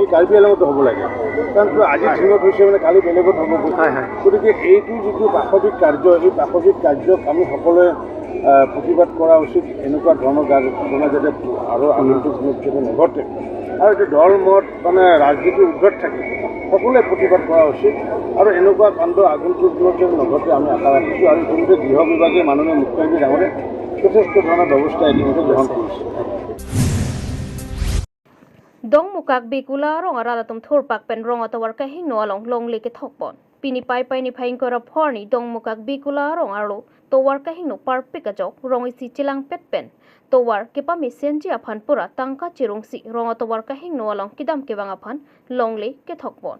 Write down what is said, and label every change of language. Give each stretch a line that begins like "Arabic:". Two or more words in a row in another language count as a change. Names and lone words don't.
Assamese: কাৰ্বি আংলঙতো হ'ব লাগে কাৰণ কিয় আজি দিনত হৈছে মানে কালি বেলেগত হ'ব গতিকে এইটো যিটো পাশৱিক কাৰ্য এই পাশৱিক কাৰ্যক আমি সকলোৱে প্ৰতিবাদ কৰা উচিত এনেকুৱা ধৰণৰ ঘটনা যাতে আৰু আগন্তুক যাতে নঘটে আৰু এইটো দল মত মানে ৰাজনীতি উৰ্ধত থাকে সকলোৱে প্ৰতিবাদ কৰা উচিত আৰু এনেকুৱা কাণ্ড আগন্তুক দিনত যাতে নঘটে আমি আশা ৰাখিছোঁ আৰু ইতিমধ্যে গৃহ বিভাগে মাননীয় মুখ্যমন্ত্ৰী ডাঙৰীয়াই যথেষ্ট ধৰণৰ ব্যৱস্থা ইতিমধ্যে গ্ৰহণ কৰিছে
Karbi: Dong mukak bikula rong arala tum thurpak pen rong atawar kahing no along long leke thokpon. Pini pai ni phaing kora phorni dong mukak bikula rong arlo towar kahing no parpik ajok rong isi chilang pet pen. Towar kepa mesenji aphan pura tangka chirungsi rong atawar kahing no along kidam kebang aphan long le ke thokpon.